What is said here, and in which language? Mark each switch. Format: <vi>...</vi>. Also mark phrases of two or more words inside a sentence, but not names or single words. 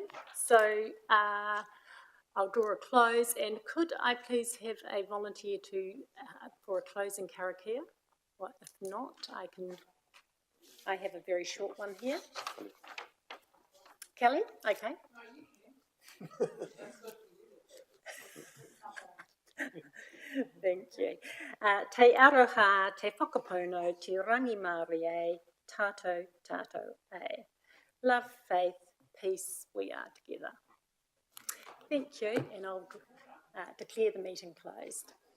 <en>So I'll draw a close, and could I please have a volunteer to for a closing karakia? Well, if not, I have a very short one here. Kelly? Okay. Thank you.</en> <mi>Te aroha, te whakapono, te rangi Māori, tātou, tātou e.</mi> <en>Love, faith, peace, we are together. Thank you, and I'll declare the meeting closed.</en>